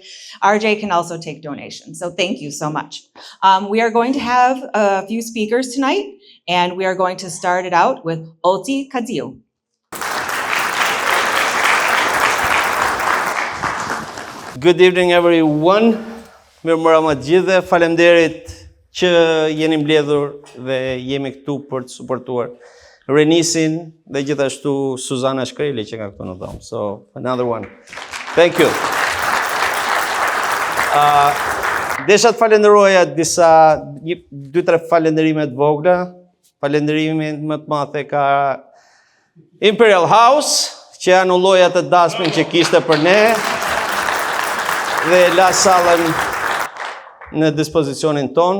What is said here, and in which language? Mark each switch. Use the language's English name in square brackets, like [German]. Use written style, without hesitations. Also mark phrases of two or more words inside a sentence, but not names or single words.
[English] RJ can also take donations, so thank you so much. We are going to have a few speakers tonight, and we are going to start it out with Olti Kadziu. Good evening, everyone. [Albanian] Mirëmbrëma gjithë, faleminderit që jeni mbledhur dhe jemi këtu për të suportuar Renisin dhe gjithashtu Suzana Shkreli që ka këtu në dhomë. [English] So, another one. Thank you. [Albanian] Desha të falenderoja disa 2-3 falenderimet vogla. Falenderimin më të madhe ka Imperial House, që anulloi atë dasmin që kishte për ne dhe la sallën në dispozicionin ton.